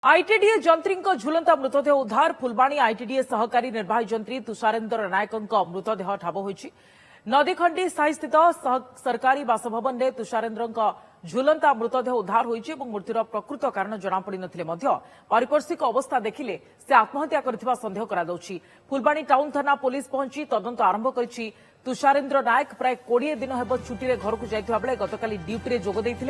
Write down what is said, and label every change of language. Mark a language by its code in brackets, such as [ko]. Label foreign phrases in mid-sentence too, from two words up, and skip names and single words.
[or] ଆଇଟିଡିଏ ଯନ୍ତ୍ରୀ ଝୁଲନ୍ତା ମୃତଦେହ ଉଦ୍ଧାର ଫୁଲବାଣୀ ଆଇଟିଡିଏ ସହକାରୀ ନିର୍ବାହୀ ଯନ୍ତ୍ରୀ ତୁଷାରେନ୍ଦ୍ର ନାୟକଙ୍କ ମୃତଦେହ ଠାବ ହୋଇଛି। ନଦୀଖଣ୍ଡି ସାହି ସ୍ଥିତ ସରକାରୀ ବାସଭବନ ରେ ତୁଷାରେନ୍ଦ୍ର ଝୁଲନ୍ତା ମୃତଦେହ ଉଦ୍ଧାର ହୋଇଛି ଓ ମୃତ୍ୟୁର ପ୍ରକୃତ କାରଣ ଜଣାପଡ଼ି ନଥିଲେ ମଧ୍ୟ ପାରିପାର୍ଶ୍ୱିକ ଅବସ୍ଥା ଦେଖିଲେ ସେ ଆତ୍ମହତ୍ୟା କରିଥିବା ସନ୍ଦେହ କରା ଯାଉଛି। ଫୁଲବାଣୀ ଟାଉନ ଥାନା ପୋଲିସ ପହଞ୍ଚି ତଦନ୍ତ ଆରମ୍ଭ କରିଛି। ତୁଷାରେନ୍ଦ୍ର ନାୟକ ପ୍ରାୟ 20 ଦିନ ହେବ ଛୁଟି ଘର କୁ ଯାଇଥିବା ବେଳେ ଗତକାଲି ଡ୍ୟୁଟି ଯୋଗ ଦେଇଥିଲେ।